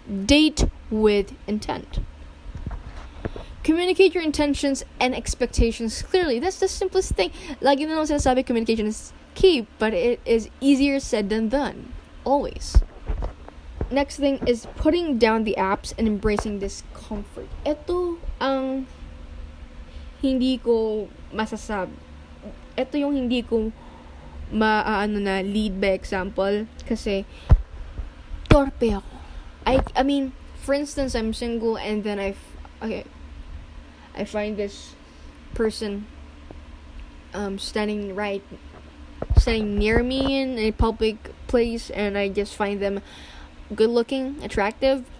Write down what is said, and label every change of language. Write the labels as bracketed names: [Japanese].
[English] Date with intent. Communicate your intentions and expectations clearly. That's the simplest thing. [Filipino] Lagi na naman sinasabi, [English] communication is key, but it is easier said than done. Always. Next thing is putting down the apps and embracing discomfort. [Filipino] Ito ang hindi ko masasabi. Ito yung hindi ko [English] lead by example. [Filipino] Kasi torpe ako. [English] I mean, for instance, I'm single and then I find this person standing near me in a public place, and I just find them good looking, attractive.